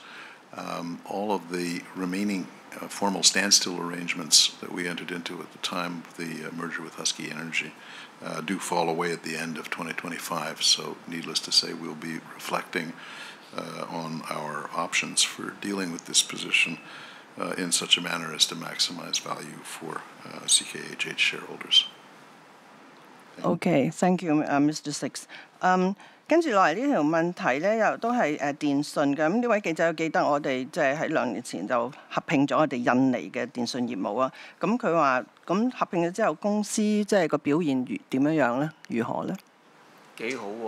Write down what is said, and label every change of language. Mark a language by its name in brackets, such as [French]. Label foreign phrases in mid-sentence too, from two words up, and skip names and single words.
[English] All of the remaining formal standstill arrangements that we entered into at the time of the merger with Husky Energy do fall away at the end of 2025. So needless to say, we'll be reflecting on our options for dealing with this position in such a manner as to maximize value for CKHH shareholders. Okay, thank you, Mr. Six. [Cantonese] 跟住落嚟呢條問題咧，又都係電訊嘅。咁呢位記者記得我哋即係喺2年前就合併咗我哋印尼嘅電訊業務啊。咁佢話：咁合併咗之後，公司即係個表現點樣咧？如何咧？幾好喎！